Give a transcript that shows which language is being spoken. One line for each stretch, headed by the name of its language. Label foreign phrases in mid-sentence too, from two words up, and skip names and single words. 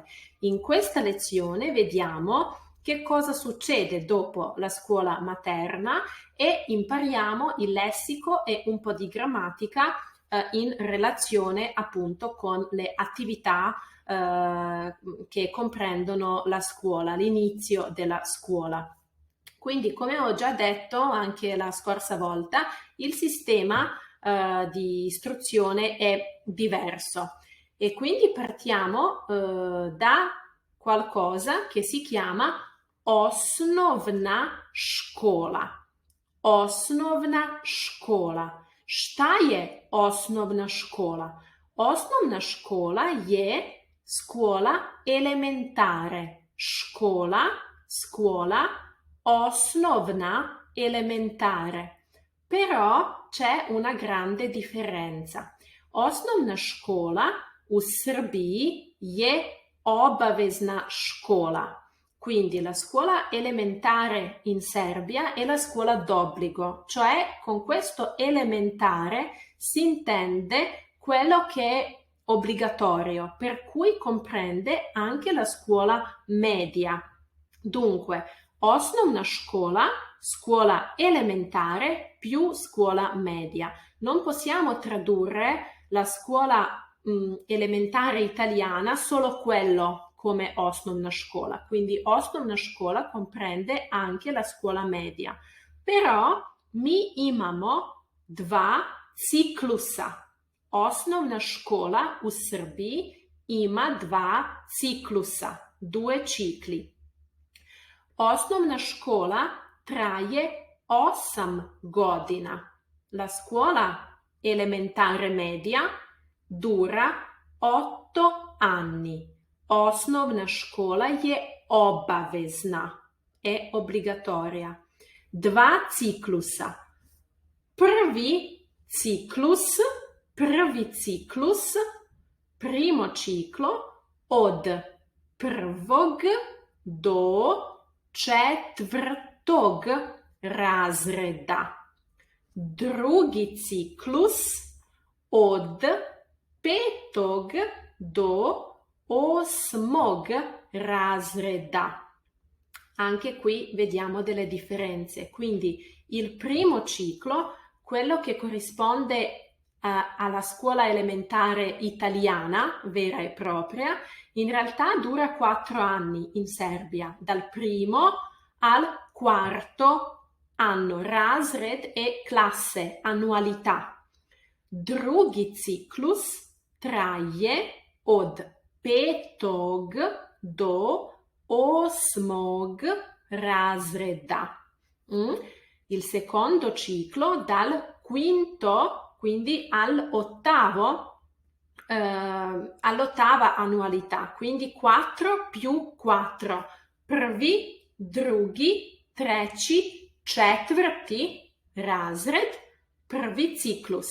Italian: In questa lezione vediamo che cosa succede dopo la scuola materna e impariamo il lessico e un po' di grammatica in relazione appunto con le attività che comprendono la scuola, l'inizio della scuola. Quindi, come ho già detto anche la scorsa volta, il sistema di istruzione è diverso e quindi partiamo da qualcosa che si chiama
Serbian: osnovna škola. Osnovna škola. Šta je osnovna škola? Osnovna škola je
Italian: scuola elementare. Scuola, osnovna elementare. Però c'è una grande differenza.
Serbian: Osnovna škola u Srbiji je obavezna škola.
Italian: Quindi la scuola elementare in Serbia è la scuola d'obbligo, cioè con questo elementare si intende quello che è obbligatorio, per cui comprende anche la scuola media. Dunque,
Serbian: osnovna škola,
Italian: scuola elementare più scuola media. Non possiamo tradurre la scuola elementare italiana solo quello come
Serbian: osnovna škola,
Italian: quindi
Serbian: osnovna škola
Italian: comprende anche la scuola media.
Serbian: Però mi imamo dva ciklusa. Osnovna škola u Srbiji ima dva ciklusa,
Italian: due cicli.
Serbian: Osnovna škola traje 8 godina.
Italian: La scuola elementare media dura 8 anni.
Serbian: Osnovna škola je obavezna,
Italian: è obbligatoria.
Serbian: Dva ciklusa. Prvi ciklus,
Italian: primo ciclo
Serbian: od prvog do četvrtog razreda. Drugi ciklus od petog do osmog razreda.
Italian: Anche qui vediamo delle differenze. Quindi il primo ciclo, quello che corrisponde alla scuola elementare italiana, vera e propria, in realtà dura 4 anni in Serbia, dal primo al quarto anno. Razred e classe, annualità.
Serbian: Drugi ciklus traje od petog do osmog razreda.
Italian: Il secondo ciclo dal quinto, quindi all'ottava annualità, quindi 4 più 4.
Serbian: Prvi, drugi, treći, četvrti razred, prvi ciklus.